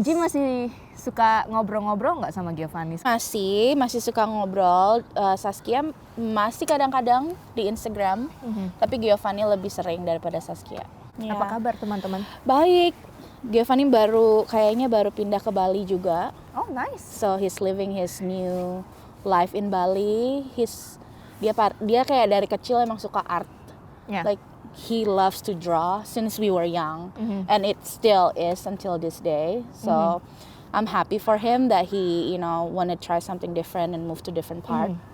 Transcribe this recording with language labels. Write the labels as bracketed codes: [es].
[id] Angie masih suka ngobrol-ngobrol nggak sama Giovanni? Masih suka ngobrol. Zaskia masih kadang-kadang di Instagram, tapi Giovanni lebih sering daripada Zaskia. Ya. Apa kabar teman-teman? Baik. Giovanni kayaknya baru pindah ke Bali juga. [en] Oh nice. So he's living his new life in Bali. [id] Dia kayak dari kecil emang suka art. [en] Yeah. Like he loves to draw since we were young, and it still is until this day. So I'm happy for him that he, want to try something different and move to different part.